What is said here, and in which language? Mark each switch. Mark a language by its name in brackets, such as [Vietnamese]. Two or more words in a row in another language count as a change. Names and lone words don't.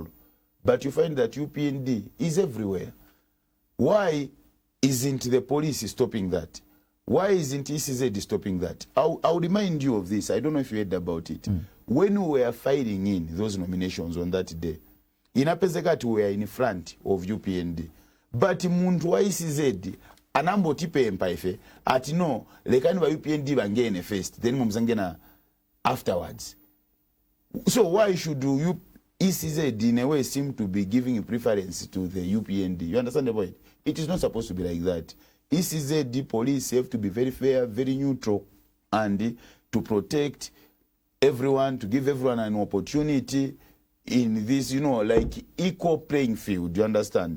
[English] But you find that UPND is everywhere. Why isn't the police stopping that? Why isn't ECZ stopping that? I'll remind you of this. I don't know if you heard about it. When we were fighting in those nominations on that day, in Apezekati we were in front of UPND. [Bemba] But muntu wa ECZ, anambo tipe empaife, ati no, lekani wa UPND bangene [English] first, then [Bemba] mumzangena afterwards. [English] So why should you ECZ in a way seem to be giving preference to the UPND? You understand the point? It is not supposed to be like that. ECZ police have to be very fair, very neutral, and to protect everyone, to give everyone an opportunity in this, like equal playing field, you understand?